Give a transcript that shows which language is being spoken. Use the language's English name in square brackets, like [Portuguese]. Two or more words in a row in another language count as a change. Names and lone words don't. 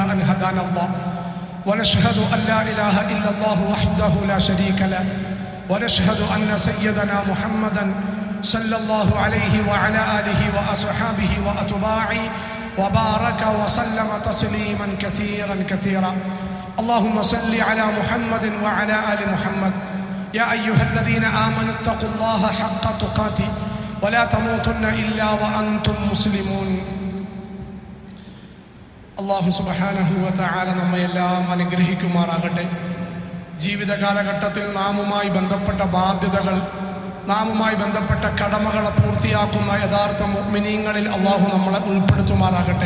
[Arabic] أن هدانا الله ونشهد أن لا إله إلا الله وحده لا شريك له ونشهد أن سيدنا محمدا صلى الله عليه وعلى آله وأصحابه وأتباعه وبارك وسلم تسليما كثيرا. اللهم صل على محمد وعلى آل محمد. يا أيها الذين آمنوا اتقوا الله حق تقاته ولا تموتن إلا وأنتم مسلمون. [Malayalam] അല്ലാഹു [Arabic] سبحانه وتعالى [Malayalam] നമ്മയെല്ലാം അനുഗ്രഹിക്കുമാറാകട്ടെ. ജീവിത കാലഘട്ടത്തിൽ നാമുമായി ബന്ധപ്പെട്ട ബാധ്യതകൾ, നാമുമായി ബന്ധപ്പെട്ട കടമകളെ പൂർത്തിയാക്കുന്ന യഥാർത്ഥ മുഅ്മിനീങ്ങളിൽ അല്ലാഹു നമ്മളെ ഉൾപ്പെടുത്തുമാറാകട്ടെ.